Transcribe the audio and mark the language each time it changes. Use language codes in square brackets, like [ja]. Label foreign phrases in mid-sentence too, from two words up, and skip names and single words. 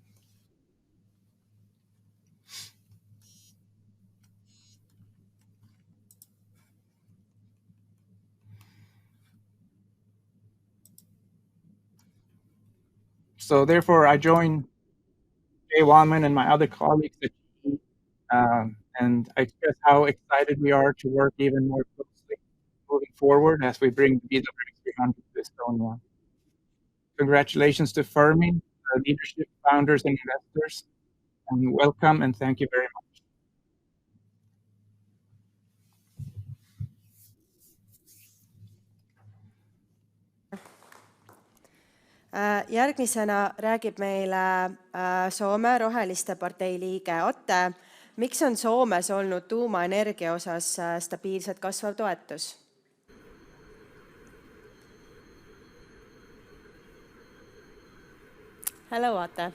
[en] So therefore, I join Jay Wallman and my other colleagues at GE, and I express how excited we are to work even more closely moving forward as we bring the BWX300 to Estonia. Congratulations to Fermi, the leadership, founders, and investors, and welcome and thank you very much. [et] Järgmisena räägib meile Soome Roheliste partei liige Atte. Miks on Soomes olnud tuumaenergia osas stabiilselt kasvav toetus? [en] Hello, Atte.